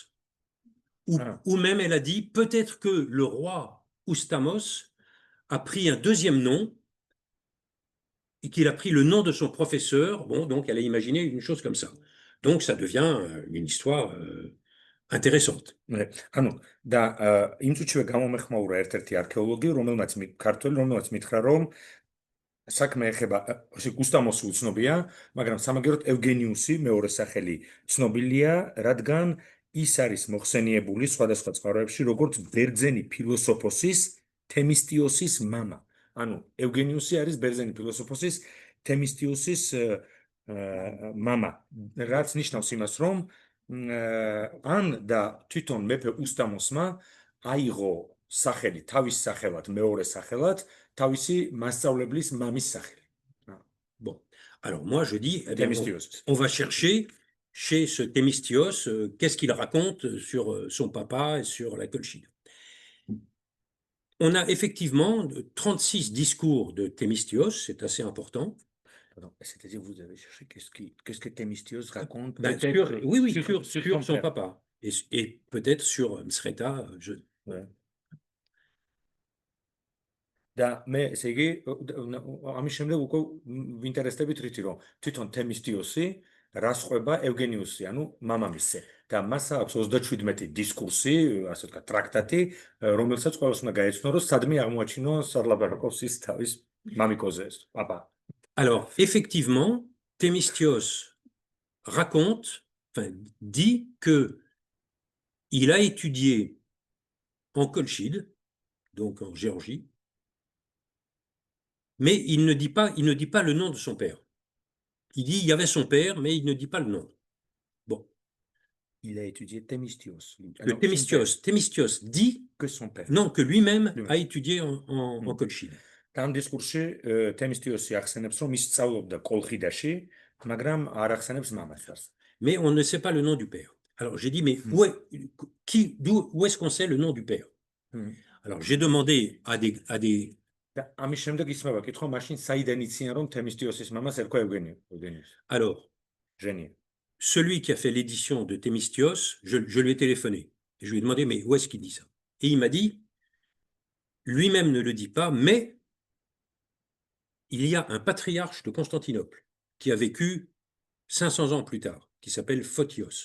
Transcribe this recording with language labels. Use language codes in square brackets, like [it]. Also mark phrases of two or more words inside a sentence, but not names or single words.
[fr] Ou même elle a dit, peut-être que le roi Oustamos a pris un deuxième nom et qu'il a pris le nom de son professeur. Bon, donc elle a imaginé une chose comme ça. Donc ça devient une histoire intéressante. [ka] ანუ და იმ წუთშივე გამომეხმაურა ერთ-ერთი არქეოლოგი, რომელმაც მითხრა, რომ საქმე ეხება უსტამოსი უცნობია, მაგრამ სამაგეროდ ევგენიუსი მეორე სახელი ცნობილია, რადგან ის არის მოხსენიებული სხვადასხვა წყაროებში, როგორც ბერძენი ფილოსოფოსის თემისტიოსის მამა. ანუ ევგენიუსი არის ბერძენი ფილოსოფოსის თემისტიოსის მამა, რაც ნიშნავს იმას, რომ ან და თვითონ მეფე უსტამოსმა აიღო სახელი თავის სახელად, მეორე სახელად, თავისი მასწავლებლის მამის სახელი. [fr] Bon, alors moi je dis, eh bien, on va chercher chez ce Thémistios, qu'est-ce qu'il raconte sur son papa et sur la Colchide. On a effectivement 36 discours de Thémistios, c'est assez important. C'est-à-dire, vous avez cherché qu'est-ce que Thémistios raconte sur son papa. Et peut-être sur Msreta. [ka] და მე ესე იგი ამის შემდეგ უკვე ვინტერესდებით რითი რომ თვითონ თემისტიოსი რას ყვება ევგენიუსი, ანუ მამამისზე და მას აქვს 37 დისკურსი, ასე ვთქვათ, ტრაქტატი, რომელსაც ყველას უნდა გაეცნო, რომ სადმე აღმოაჩინო სარლაბარაკოვსის თავის მამიკოზე, პაპა. [fr] Alors, effectivement, Thémistios raconte, enfin, dit que il a étudié en Colchide, donc en Géorgie, mais il ne dit pas le nom de son père. Il dit il y avait son père, mais il ne dit pas le nom. Bon. Il a étudié Thémistios. Thémistios dit que son père. Non, que lui-même a étudié en Colchide. [ka] Tam დისკურსში თემისტიოსი ახსენებს, რომ ის სწავლობდა კოლხიდაში, მაგრამ არ ახსენებს მამას. [fr] Mais on ne sait pas le nom du père. Alors j'ai dit, mais où est-ce qu'on sait le nom du père? Alors j'ai demandé à des [ka] ამის შემდეგ ისმება კითხვა, მაშინ საიდან იციან, რომ თემისტიოსის მამას ერქვა ევგენიუსი? [fr] Alors, celui qui a fait l'édition de Thémistios, je lui ai téléphoné. Et je lui ai demandé, mais où est-ce qu'il dit ça? Et il m'a dit, lui-même ne le dit pas, mais il y a un patriarche de Constantinople qui a vécu 500 ans plus tard, qui s'appelle Photios.